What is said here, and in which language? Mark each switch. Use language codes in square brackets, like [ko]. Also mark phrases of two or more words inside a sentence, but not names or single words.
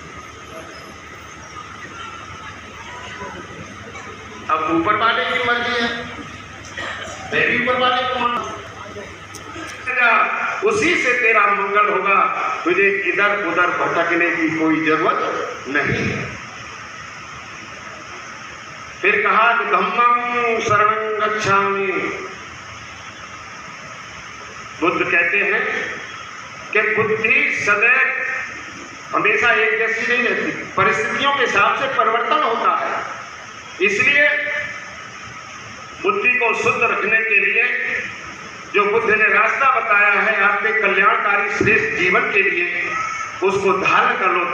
[hi] अब ऊपर वाले की मर्जी है, मैं भी ऊपर वाले को मान, उसी से तेरा मंगल होगा। तुझे इधर उधर भटकने की कोई जरूरत नहीं। फिर कहा कि [pi] धम्मं शरणं गच्छामि। [hi] बुद्ध कहते हैं कि बुद्धि सदैव हमेशा एक जैसी नहीं रहती, परिस्थितियों के हिसाब से परिवर्तन होता है। इसलिए बुद्धि को शुद्ध रखने के लिए जो बुद्ध ने रास्ता बताया है आपके कल्याणकारी श्रेष्ठ जीवन के लिए, उसको धारण कर लो।